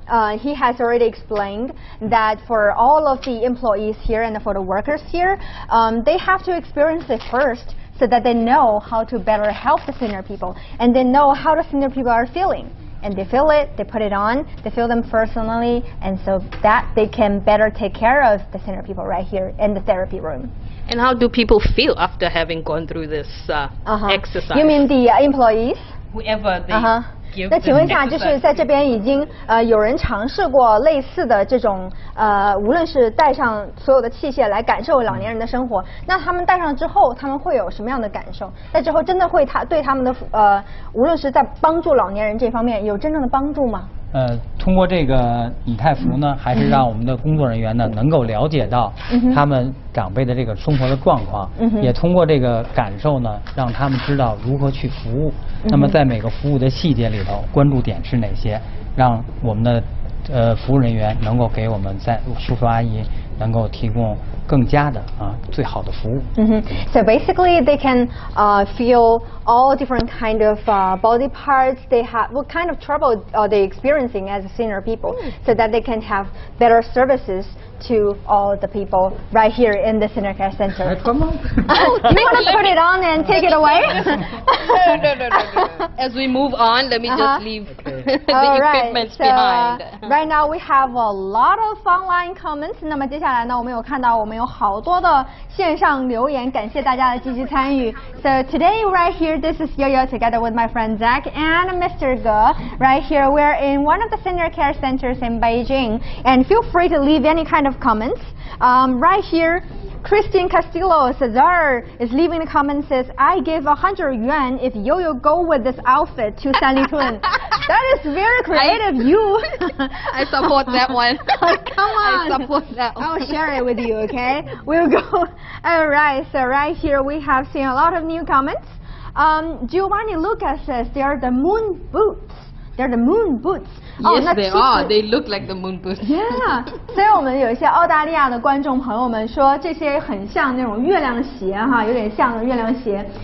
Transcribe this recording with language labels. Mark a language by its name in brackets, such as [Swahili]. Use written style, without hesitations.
[English] Now, he has already explained that for all of the employees here and for the workers here, they have to experience it first so that they know how to better help the senior people, and they know how the senior people are feeling. And they feel it, they put it on, they feel them personally, and so that they can better take care of the senior people right here in the therapy room. And how do people feel after having gone through this exercise? You mean the employees? Whoever they give [Chinese] 那请问一下，就是在这边已经有人尝试过类似的这种无论是带上所有的器械来感受老年人的生活，那他们戴上之后，他们会有什么样的感受？那之后真的会对他们的无论是在帮助老年人这方面有真正的帮助吗？通过这个拟态服呢，还是让我们的工作人员呢能够了解到他们长辈的这个生活的状况，也通过这个感受呢，让他们知道如何去服务。那么在每个服务的细节里头，关注点是哪些，让我们的服务人员能够给我们叔叔阿姨能够提供更加的最好的服务。 [English] So basically, they can feel all different kind of body parts. They have what kind of trouble are they experiencing as senior people, so that they can have better services to all the people right here in the senior care center. Oh, do you want to put it on and take it away? No. As we move on, let me just leave the equipment behind. Right now we have a lot of online comments. [Chinese] 那么接下来呢，我们有看到我们有好多的线上留言，感谢大家的积极参与。 [English] So today right here, this is Yo-Yo together with my friend Zach and Mr. Ge. Right here, we're in one of the senior care centers in Beijing, and feel free to leave any kind of comments. Right here, Christine Castillo Cesar is leaving a comment, says, I give 100 yuan if Yo-Yo go with this outfit to Sanli Tun. That is very creative. I support that one. Come on. I support that one. I'll share it with you, okay? We'll go. Alright, so right here we have seen a lot of new comments. Giovanni Lucas says they are the moon boots. They're the moon boots. Yes, they are. They look like the moon boots. Yeah. [Chinese] 所以我们有一些澳大利亚的观众朋友们说，这些很像那种月亮鞋哈，有点像月亮鞋。